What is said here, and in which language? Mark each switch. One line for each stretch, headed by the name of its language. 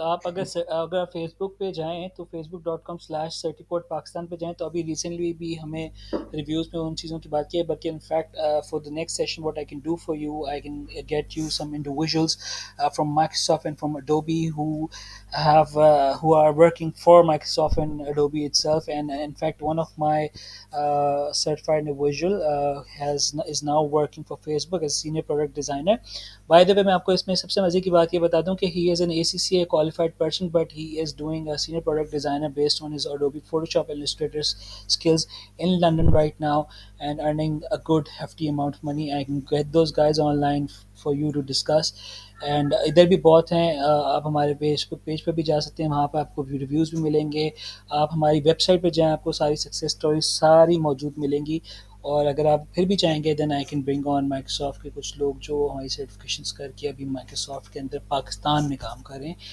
Urdu: آپ اگر فیس بک پہ جائیں تو facebook.com/Certiport پاکستان پہ جائیں تو ابھی ریسنٹلی بھی ہمیں ریویوز میں ان چیزوں کی بات کی ہے,
English: بلکہ in fact for the next session what I can do for you, I can get you some individuals from Microsoft and from Adobe who are working for Microsoft and Adobe itself, and in fact one of my certified individual is now working for Facebook as senior product designer. By the way,
Urdu: میں آپ کو اس میں سب سے مزے کی بات یہ بتا دوں کہ
English: he is an ACCA qualified person, but he is doing a senior product designer based on his Adobe Photoshop Illustrator skills in London right now and earning a good hefty amount of money. I can get those guys online for you to discuss.
Urdu: And ادھر بھی بہت ہیں, آپ ہمارے page پہ بھی جا سکتے ہیں, وہاں پہ آپ کو ریویوز بھی ملیں گے. آپ ہماری ویب سائٹ پہ جائیں, آپ کو ساری سکسیس اسٹوریز ساری موجود ملیں گی. اور اگر آپ پھر بھی چاہیں گے
English: then I can bring on
Urdu: Microsoft کے کچھ لوگ جو ہماری سرٹیفکیشنس کر کے ابھی مائیکروسافٹ کے اندر پاکستان میں کام کر رہے ہیں.